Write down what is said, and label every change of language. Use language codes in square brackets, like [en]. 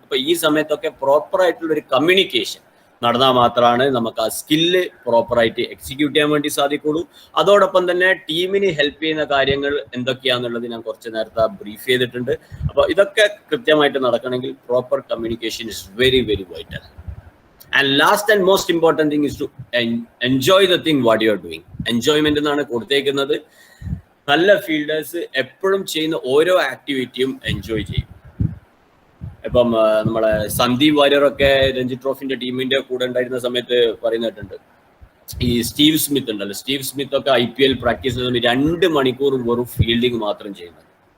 [ml] അപ്പൊ ഈ സമയത്തൊക്കെ പ്രോപ്പർ ആയിട്ടുള്ള ഒരു കമ്മ്യൂണിക്കേഷൻ നടന്നാൽ മാത്രമാണ് നമുക്ക് ആ സ്കില്ല് പ്രോപ്പറായിട്ട് എക്സിക്യൂട്ട് ചെയ്യാൻ വേണ്ടി സാധിക്കുള്ളൂ. അതോടൊപ്പം തന്നെ ടീമിന് ഹെൽപ്പ് ചെയ്യുന്ന കാര്യങ്ങൾ എന്തൊക്കെയാണെന്നുള്ളത് ഞാൻ കുറച്ച് നേരത്തെ ബ്രീഫ് ചെയ്തിട്ടുണ്ട്. അപ്പോൾ ഇതൊക്കെ കൃത്യമായിട്ട് നടക്കണമെങ്കിൽ proper communication [en] Is very very vital. And last and most important thing is to enjoy the thing what you are doing. [ml] Enjoyment എന്നാണ് കൊടുത്തേക്കുന്നത്. നല്ല ഫീൽഡേഴ്സ് എപ്പോഴും ചെയ്യുന്ന ഓരോ ആക്ടിവിറ്റിയും എൻജോയ് ചെയ്യും. ഇപ്പം നമ്മളെ സന്ദീപ് വാര്യറൊക്കെ രഞ്ജി ട്രോഫിന്റെ ടീമിന്റെ കൂടെ ഉണ്ടായിരുന്ന സമയത്ത് പറയുന്നിട്ടുണ്ട്, ഈ സ്റ്റീവ് സ്മിത്ത് ഉണ്ടല്ലോ, സ്റ്റീവ് സ്മിത്ത് ഒക്കെ IPL പ്രാക്ടീസ് ചെയ്യുന്ന 2 മണിക്കൂർ വെറും ഫീൽഡിങ് മാത്രം ചെയ്യുന്നത്.